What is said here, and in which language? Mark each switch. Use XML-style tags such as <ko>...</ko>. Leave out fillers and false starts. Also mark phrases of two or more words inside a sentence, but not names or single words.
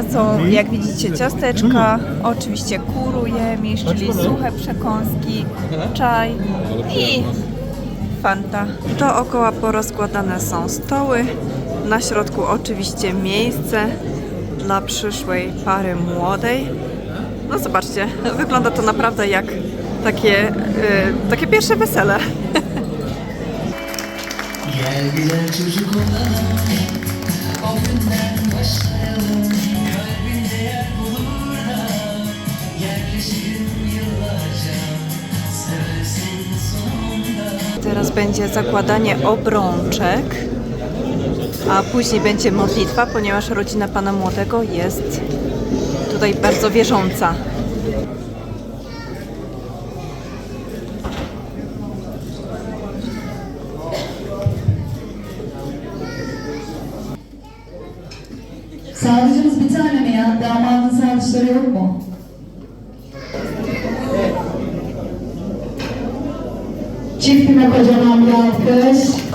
<pl>Są, jak widzicie, ciasteczka, oczywiście</pl> <tr>kuru jemisz,</tr> <pl>czyli suche przekąski, czaj i fanta. Dookoła porozkładane są stoły, na środku oczywiście miejsce dla przyszłej pary młodej. No zobaczcie, wygląda to naprawdę jak takie pierwsze wesele.</pl> <tr>Gel güzel çocuk olalım, o günden başlayalım. Kalbinde yer bulurlar, yerleşirim yıllarca. Seversin sonunda.</tr> <pl>Teraz będzie zakładanie obrączek. a później będzie modlitwa, ponieważ rodzina pana młodego jest tutaj bardzo wierząca.</pl> <tr>Sardıcımız bir tane mi ya? Damadın sardıçları yok mu? Çiftime kocaman bir alkış.</tr>